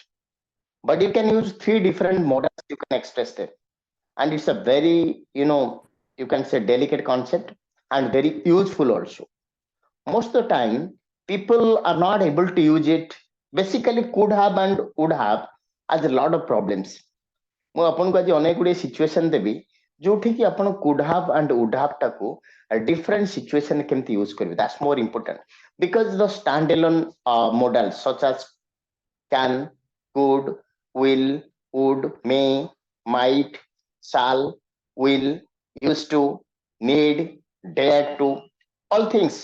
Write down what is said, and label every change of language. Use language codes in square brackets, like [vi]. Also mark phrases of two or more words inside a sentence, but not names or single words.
[en] But you can use three different models you can express them, and it's a very you can say delicate concept and very useful also. Most of the time people are not able to use it. Basically could have and would have has a lot of problems. [or] ମୁଁ ଆପଣଙ୍କୁ ଆଜି ଅନେକ ଗୁଡ଼ିଏ ସିଚୁଏସନ ଦେବି ଯୋଉଠି କି ଆପଣ [en] could have and would have [or] ଟାକୁ [en] different situation [or] କେମିତି use କରିବେ. [en] That's more important because the standalone models such as can, could, will, would, may, might, shall, will, used to, need, dare to, all things.